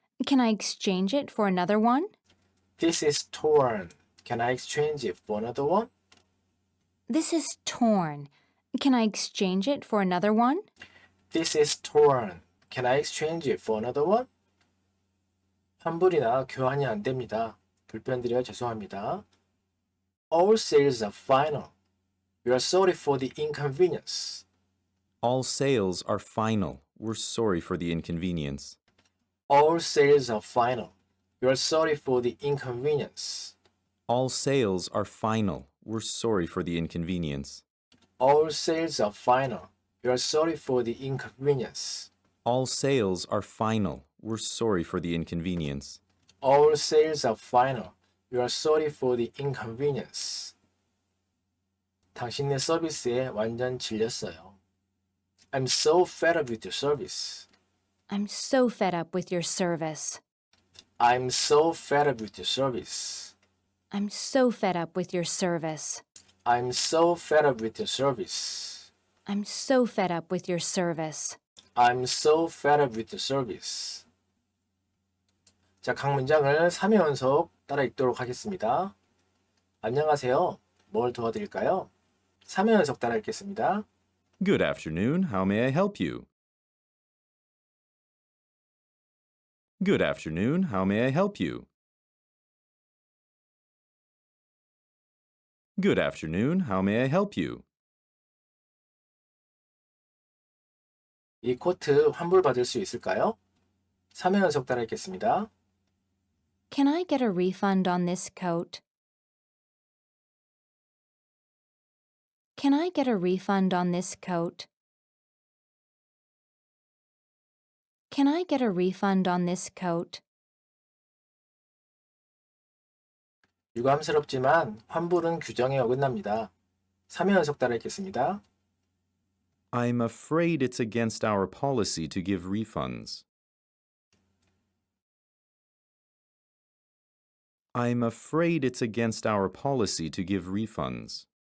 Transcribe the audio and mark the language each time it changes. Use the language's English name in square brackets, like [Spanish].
[English] Can I exchange it for another one? This is torn. Can I exchange it for another one? This is torn. Can I exchange it for another one? This is torn. Can I exchange it for another one? [Korean] 환불이나 교환이 안 됩니다. 불편드려 죄송합니다. [English] All sales are final. We are sorry for the inconvenience. All sales are final. We're sorry for the inconvenience. All sales are final. We are sorry for the inconvenience. All sales are final. We're sorry for the inconvenience. All sales are final. We are sorry for the inconvenience. All sales are final. We're sorry for the inconvenience. All sales are final. We are sorry for the inconvenience. [Korean] 당신의 서비스에 완전 질렸어요. [English] I'm so fed up with your service. I'm so fed up with your service. I'm so fed up with your service. I'm so fed up with your service. I'm so fed up with your service. I'm so fed up with your service. I'm so fed up with your service. [Korean] 자, 각 문장을 3회 연속 따라 읽도록 하겠습니다. 안녕하세요. 뭘 도와드릴까요? 3회 연속 따라 읽겠습니다. [English] Good afternoon. How may I help you? Good afternoon. How may I help you? Good afternoon. How may I help you? [Korean] 이 코트 환불받을 수 있을까요? 3회 연속 따라 읽겠습니다. [English] Can I get a refund on this coat? Can I get a refund on this coat? Can I get a refund on this coat? [Korean] 유감스럽지만 환불은 규정에 어긋납니다. 3회 연속 따라 읽겠습니다. [English] I'm afraid it's against our policy to give refunds. I'm afraid it's against our policy to give refunds.